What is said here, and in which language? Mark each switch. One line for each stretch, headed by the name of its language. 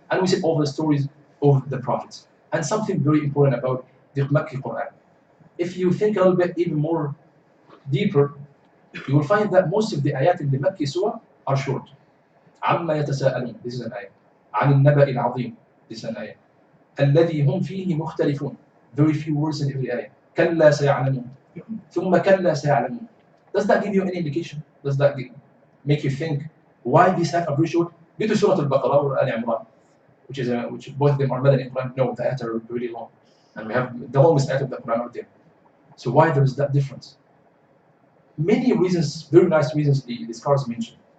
English: And we see all the stories of the prophets. And something very important about the Makki Quran. If you think a little bit even more deeper, you will find that most of the ayat in the Makki surah are short.
Arabic: عما يتساءلون,
English: this is an ayah.
Arabic: عن النبأ العظيم,
English: this is an ayah.
Arabic: الذي هم فيه مختلفون,
English: very few words in every ayah.
Arabic: كلا سيعلمون, ثم كلا سيعلمون.
English: Does that give you any indication? Does that make you think why these ayat are very short? Go to Surah Al-Baqarah or Al-Imran, which both of them are Madani Quran. No, the ayat are really long, and we have the longest ayat of the Quran out there. So why there is that difference? Many reasons, very nice reasons the scholars mention.